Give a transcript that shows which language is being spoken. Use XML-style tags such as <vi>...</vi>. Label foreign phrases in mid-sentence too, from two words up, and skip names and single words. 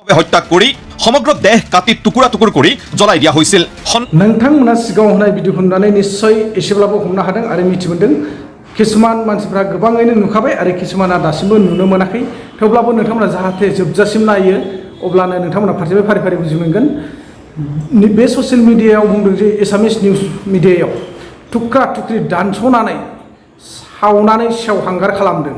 <as>হত্যা কৰি সমগ্ৰ দেহ কাটি টুকুৰা টুকুৰ কৰি জ্বলাই দিয়া হৈছিল।</as> <brx>नोंथांमोना सिगाङाव होनाय भिडिअखौ नुनानै निश्चय एसेब्लाबो हमनो हादों आरो मिथि मोनदों। किसुमान मानसिफ्रा गोबाङैनो नुखाबाय आरो किसुमाना दासिमबो नुनो मोनाखै। थेवब्लाबो नोंथांमोना जाहाथे जोबजासिम नायो अब्लानो नोंथांमोना फारि फारि बुजि मोनगोन। बे</brx> <en>social media</en> <brx>बुंदों जे एसामिस</brx> <en>news media</en> <brx>थुख्रा थुख्रि दानस'नानै सावनानै सेवहांगार खालामदों।</brx>